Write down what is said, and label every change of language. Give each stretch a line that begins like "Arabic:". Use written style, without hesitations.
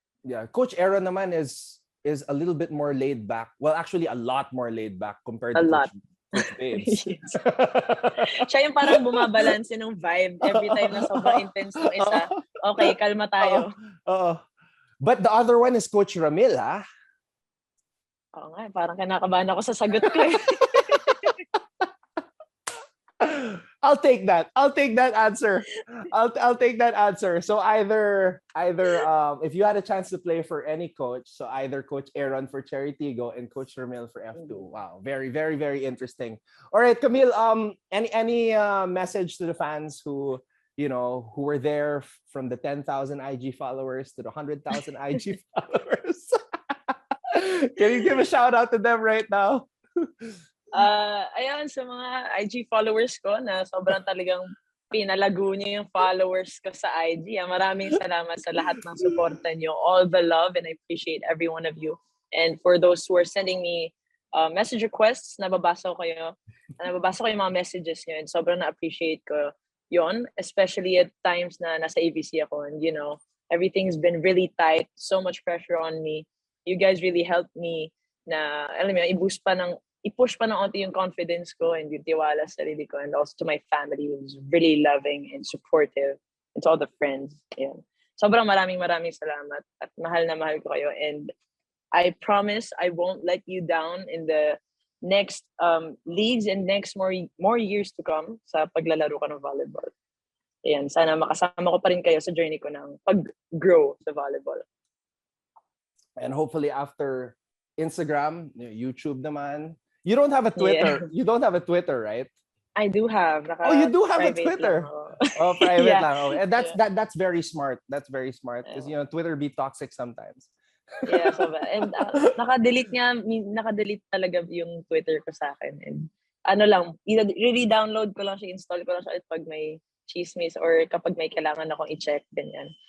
English: Yeah, Coach Aaron naman is a little bit more laid back. Well, actually a lot more laid back compared to Coach Babes. Yes.
Filipino: Siya yung parang bumabalanse ng vibe
English: every time
Filipino: na sobrang intense ng isa. Okay, kalma tayo.
English: But the other one is Coach Ramil, ha?
Filipino: Oo nga, parang kinakabahan ako sa sagot ko.
English: I'll take that. I'll take that answer. I'll take that answer. So either if you had a chance to play for any coach, so either Coach Aaron for Cherry Tigo and Coach Ramil for F2. Wow, very very very interesting. All right, Kamille, any message to the fans who were there from the 10,000 IG followers to the 100,000 IG followers? Can you give a shout out to them right now?
Filipino: Ayan, sa mga IG followers ko na sobrang talagang pinalago niyo yung followers ko sa IG. Maraming salamat sa lahat ng suporta niyo.
English: All the love, and I appreciate every one of you. And for those who are sending me message requests,
Filipino: nababasa ko yung mga messages niyo,
English: and
Filipino: sobrang na-appreciate ko yon,
English: especially at times
Filipino: na nasa ABC ako,
English: and everything's been really tight, so much pressure on me. You guys really helped me
Filipino: na, alam mo, i-push pa ng onti
English: yung confidence ko and
Filipino: yung tiwala sa sarili ko,
English: and also to my family who's really loving and supportive, and to all the friends. Yeah.
Filipino: Sobrang maraming salamat, at mahal na mahal ko kayo,
English: and I promise I won't let you down in the next leagues and next more years to come
Filipino: sa paglalaro ko ng volleyball. Ayan, sana makasama ko pa rin kayo sa journey ko ng pag-grow sa volleyball.
English: And hopefully after Instagram, YouTube naman. You don't have a Twitter. Yeah. You don't have a Twitter, right? I do have. You do have a Twitter. Private yeah.
Filipino: lang.
English: Okay. And that's very smart. That's very smart because Twitter be toxic sometimes.
Filipino: Yeah, so and naka-delete talaga yung Twitter ko sa akin, and really
English: download
Filipino: ko lang siya, install ko lang siya pag may chismis or kapag may kailangan akong i-check ganyan.